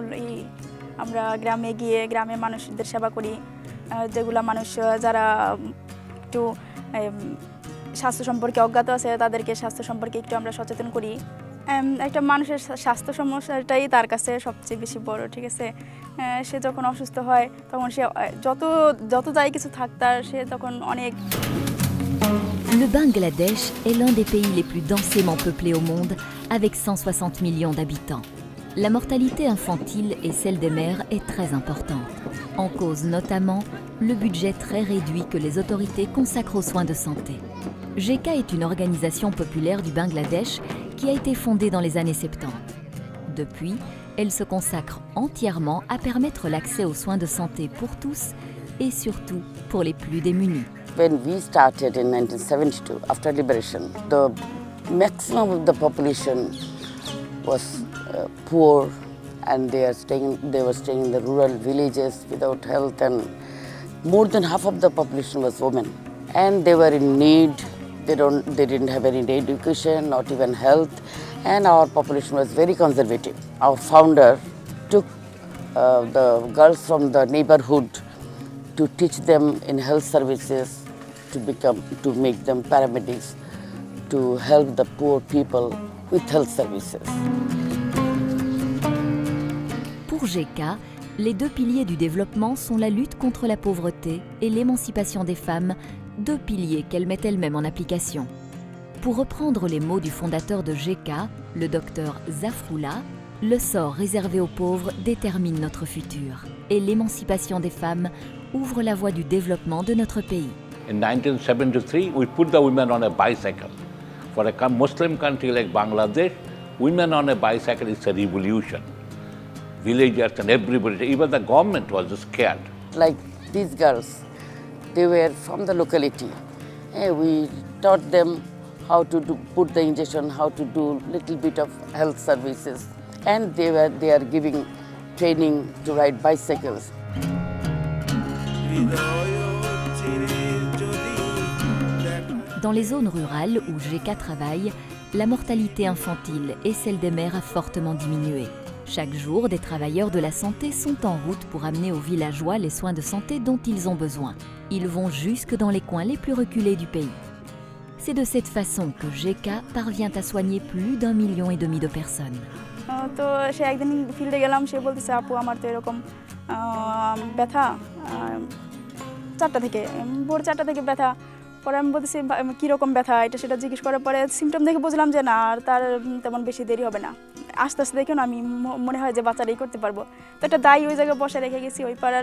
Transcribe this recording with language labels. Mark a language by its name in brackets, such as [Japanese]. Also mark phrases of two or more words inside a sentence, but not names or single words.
[Bangla] আমরা গ্রামে গিয়ে গ্রামের মানুষদের সেবা করি, যেগুলা মানুষ যারা একটু স্বাস্থ্য সম্পর্কে অজ্ঞাত আছে তাদেরকে স্বাস্থ্য সম্পর্কে একটু আমরা সচেতন করি। একটা মানুষের স্বাস্থ্য সমস্যাটাই তার কাছে সবচেয়ে বেশি বড়, ঠিক আছে। সে যখন অসুস্থ হয় তখন সে যত যাই কিছু থাক তার সে তখন অনেক। [French] Le Bangladesh est l'un des pays les plus densément peuplés au monde, avec 160 millions d'habitants. La mortalité infantile et celle des mères est très importante. En cause notamment le budget très réduit que les autorités consacrent aux soins de santé. GK est une organisation populaire du Bangladesh qui a été fondée dans les années 70. Depuis, elle se consacre entièrement à permettre l'accès aux soins de santé pour tous et surtout pour les plus démunis. [English] When we started in 1972, after liberation, the maximum of the population was poor, and they were staying in the rural villages without health, and more than half of the population was women, and they were in need. They didn't have any education, not even health, and our population was very conservative. Our founder took the girls from the neighborhood to teach them in health services, to make them paramedics, to help the poor people with health services. [French] Pour GK, les deux piliers du développement sont la lutte contre la pauvreté et l'émancipation des femmes, deux piliers qu'elle met elle-même en application. Pour reprendre les mots du fondateur de GK, le docteur Zafroullah, le sort réservé aux pauvres détermine notre futur et l'émancipation des femmes ouvre la voie du développement de notre pays. [English] In 1973, we put the women on a bicycle. For a Muslim country like Bangladesh, women on a bicycle is a revolution. Villagers and everybody, even the government was scared. Like these girls, they were from the locality. We taught them how to put the injection, how to do little bit of health services, and they are giving training to ride bicycles. [French] Dans les zones rurales où GK travaille, la mortalité infantile et celle des mères a fortement diminué. Chaque jour, des travailleurs de la santé sont en route pour amener aux villageois les soins de santé dont ils ont besoin. Ils vont jusque dans les coins les plus reculés du pays. C'est de cette façon que GK parvient à soigner plus d'1,5 million de personnes. [Bangla] তো সে একদিন ফিল্ডে গেলাম, সে বলতেছে আপু আমার তো এরকম ব্যথা 4টা থেকে, ভোর 4টা থেকে ব্যথা। পরে আমি বলতেছি কীরকম ব্যথা, এটা সেটা জিজ্ঞেস করার পরে সিমটম দেখে বুঝলাম যে না, আর তার তেমন বেশি দেরি হবে না। আস্তে আস্তে দেখে না আমি মনে হয় যে বাচ্চারাই করতে পারবো। তো একটা দায়ী ওই জায়গায় বসে রেখে গেছি ওই পাড়ার।